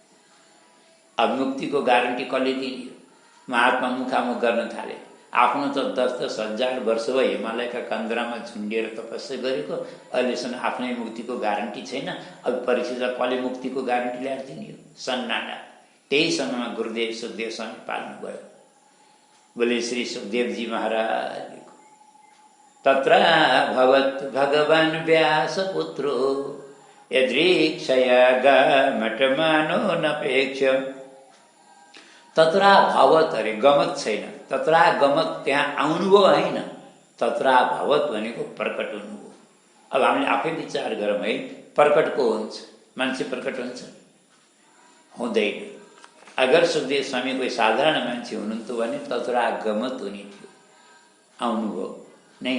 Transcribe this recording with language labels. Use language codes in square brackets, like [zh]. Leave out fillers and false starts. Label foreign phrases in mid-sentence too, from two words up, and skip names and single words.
[ne] अब मुक्तिको ग्यारेन्टी कसले दिने? महात्मा मुखामुख गर्न थाले। आफ्नो त 10-10 हजार वर्ष भयो हिमालयका कन्दरामा झुन्डिएर तपस्या गरेको, अहिलेसम्म आफ्नै मुक्तिको ग्यारेन्टी छैन। अब परीक्षितलाई कसले मुक्तिको ग्यारेन्टी ल्याएर दिने हो? सन्नाटा। त्यही समयमा गुरुदेव सुखदेव स्वामी पाल्नुभयो। बोले श्री सुखदेवजी महाराज। [sa] तत्र भवत् भगवान् व्यासपुत्रो यदृक्षया गामटमानो नपेक्ष। तत्रा भवत, [ne] अरे गमत छैन, [sa] तत्रा गमत, [ne] त्यहाँ आउनुभयो होइन। [sa] तत्रा भवत [ne] भनेको प्रकट हुनुभयो। अब हामीले आफै विचार गरौँ है, प्रकट को हुन्छ? मान्छे प्रकट हुन्छ? हुँदैन। अगर सुखदेव स्वामी कोही साधारण मान्छे हुनुहुन्थ्यो भने [sa] तत्रा गमत [ne] हुने थियो, आउनुभयो नै।